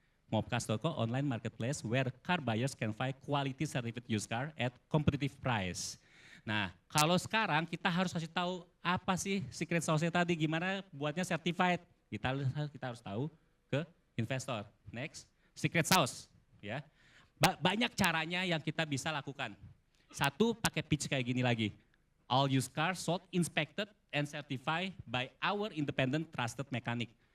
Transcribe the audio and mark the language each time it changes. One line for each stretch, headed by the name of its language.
English: Mobcast.co, online marketplace where car buyers can find quality certified used car at competitive price.
Indonesian: Nah, kalau sekarang kita harus kasih tahu apa sih secret sauce-nya tadi, gimana buatnya certified. Kita harus tahu ke investor. Next, secret sauce, ya. Banyak caranya yang kita bisa lakukan. Satu, pakai pitch kayak gini lagi.
English: All used cars sold, inspected, and certified by our independent trusted mechanic.